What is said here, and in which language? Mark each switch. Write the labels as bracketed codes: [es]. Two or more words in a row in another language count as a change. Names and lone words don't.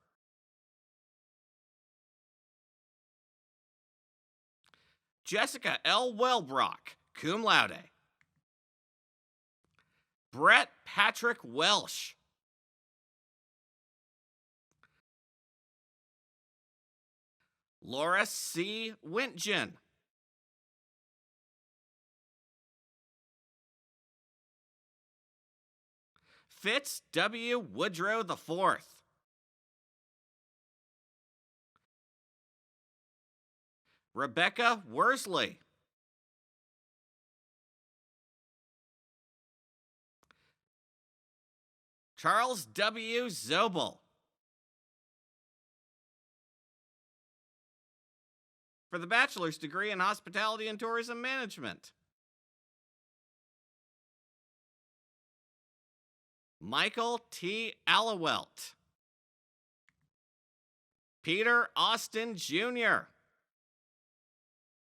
[en] Jessica L. Wellbrock, cum laude. Brett Patrick Welsh. Laura C. Wintgen. Fitz W. Woodrow IV. Rebecca Worsley. Charles W. Zobel. For the bachelor's degree in hospitality and tourism management. Michael T. Allawelt. Peter Austin, Jr.